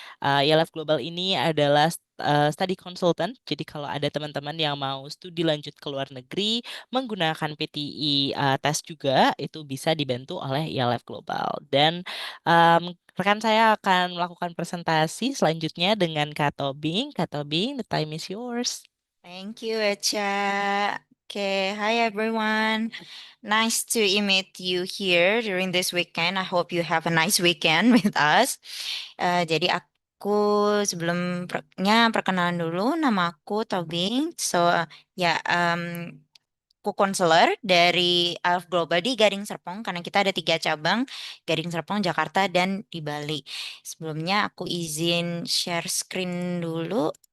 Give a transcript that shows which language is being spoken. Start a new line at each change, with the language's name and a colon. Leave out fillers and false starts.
Indonesian: IALF Global ini adalah study consultant. Jadi kalau ada teman-teman yang mau studi lanjut ke luar negeri menggunakan PTE tes juga, itu bisa dibantu oleh IALF Global. Dan rekan saya akan melakukan presentasi selanjutnya dengan Kak Tobing.
English: Kak Tobing, the time is yours. Thank you, Echa. Okay, hi everyone. Nice to meet you here during this weekend. I hope you have a nice weekend with us.
Indonesian: Jadi aku sebelumnya perkenalan dulu, nama aku Tobing. So ya, aku konselor dari IALF Global di Gading Serpong karena kita ada 3 cabang, Gading Serpong, Jakarta, dan di Bali. Sebelumnya aku izin share screen dulu.